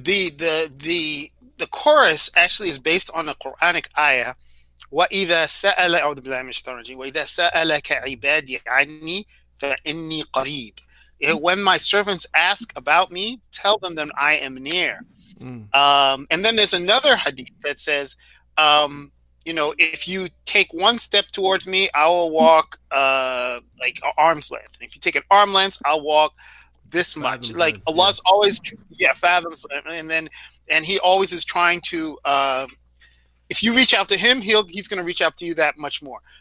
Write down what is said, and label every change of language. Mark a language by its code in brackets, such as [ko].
[en] The chorus actually is based on a Quranic ayah. [ar] وَإِذَا سَأَلَ أعوذ بالله من الشيطان الرجيم وَإِذَا سَأَلَكَ عِبَادِي عَنِّي فَإِنِّي قَرِيب. [en] When my servants ask about me, tell them that I am near. And then there's another hadith that says, if you take one step towards me, I will walk like arm's length. And if you take an arm length, I'll walk this much. Like Allah's always fathoms, and he always is trying to if you reach out to him, he's going to reach out to you that much more.